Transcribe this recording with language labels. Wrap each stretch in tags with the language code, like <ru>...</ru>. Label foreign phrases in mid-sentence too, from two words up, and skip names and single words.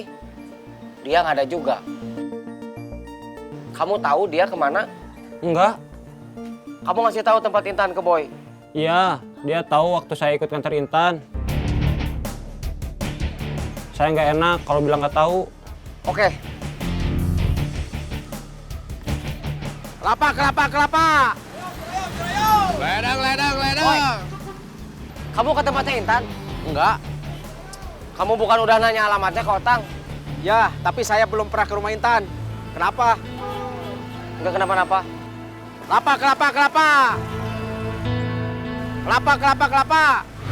<id>Dia nggak ada juga. Kamu tahu dia kemana? Enggak. Kamu ngasih tahu tempat Intan ke Boy? Iya, dia tahu waktu saya ikut nganter Intan. Saya nggak enak kalau bilang nggak tahu. Oke. Kelapa. Ledang. Boy, kamu ke tempatnya Intan? Enggak. Kamu bukan udah nanya alamatnya ke Otang? Ya, tapi saya belum pernah ke rumah Intan. Kenapa? Enggak kenapa-napa. Kelapa.</id>